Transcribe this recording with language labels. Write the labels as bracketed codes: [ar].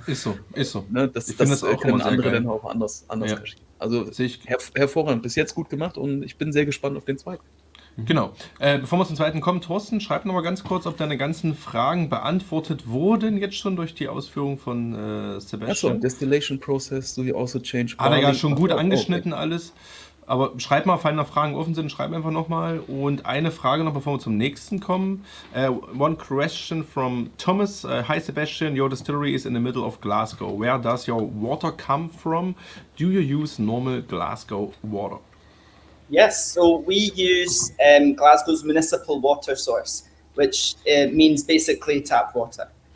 [de] Ist so. Ne? Das auch können andere dann auch anders kaschieren. Also hervorragend, bis jetzt gut gemacht und ich bin sehr gespannt auf den zweiten. Genau. Bevor wir zum zweiten kommen, Thorsten, schreib noch mal ganz kurz, ob deine ganzen Fragen beantwortet wurden jetzt schon durch die Ausführung von Sebastian. [en] Achso, Distillation Process, do you also change [de] Hat er ja schon gut angeschnitten alles. Aber schreib mal, falls noch Fragen offen sind, schreib einfach nochmal. Und eine Frage noch, bevor wir zum nächsten kommen. [en] One question from Thomas. Hi Sebastian, your distillery is in the middle of Glasgow. Where does your water come from? Do you use normal Glasgow water? Yes, so we use Glasgow's municipal water source, which means basically tap water.